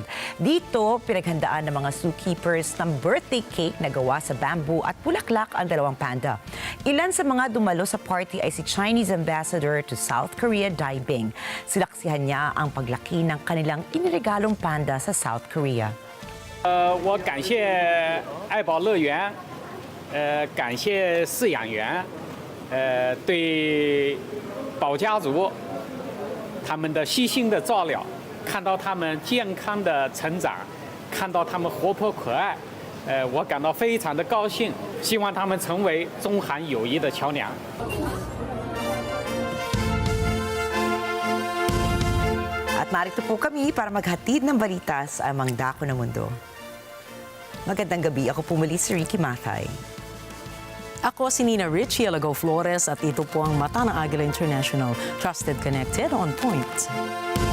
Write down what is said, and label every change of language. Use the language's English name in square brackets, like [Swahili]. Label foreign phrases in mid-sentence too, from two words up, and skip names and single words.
[Filipino] Dito, pinaghandaan ng mga zookeepers ng [English] birthday cake [Filipino] na gawa sa bamboo at bulaklak ang dalawang panda. Ilan sa mga dumalo sa party ay si [English] Chinese Ambassador to South Korea [Filipino] Dai Bing. Silaksihan niya ang paglaki ng kanilang iniregalong panda sa South Korea. [Chinese] 我感谢爱宝乐园，感谢饲养员，对宝家族他们的悉心的照料，看到他们健康的成长，看到他们活泼可爱，我感到非常的高兴，希望他们成为中韩友谊的桥梁。 [Filipino] At narito po kami para maghatid ng balita sa amang dako na mundo. Magandang gabi. Ako po muli si Rikki Mathay. Ako si Rikki, Alagao, Flores at ito po ang Mata ng Agila International. [English] Trusted, connected, on point.